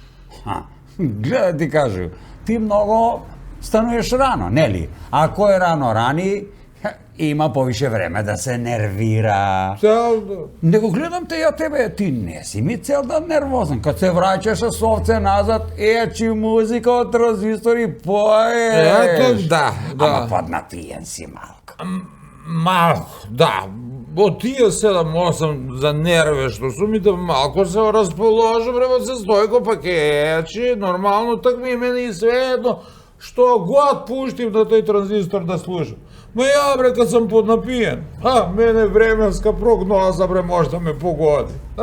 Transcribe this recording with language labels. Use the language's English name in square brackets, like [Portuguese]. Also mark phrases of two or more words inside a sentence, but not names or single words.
[Macedonian] Гледа ти кажу, ти многу стануеш рано, нели? А кој рано рани, има повише време да се нервира. Цел да. Него гледам те ја тебе, ти не си ми цел да нервозен. Кад се враќаш с овце назад, ечи музика од транзистори, поеш. Ето, да. Ама поднапиен си малко. Малко, да. Од тие 7-8 за нерве што сум и да малко се расположи, бре, се Стојко, па ке ечи, нормално, так ми мене и свеедно, што год пуштим на тој транзистор да слушам. Ма ја, бре, кад сам поднапиен, мене временска прогноза, бре, може да ме погоди.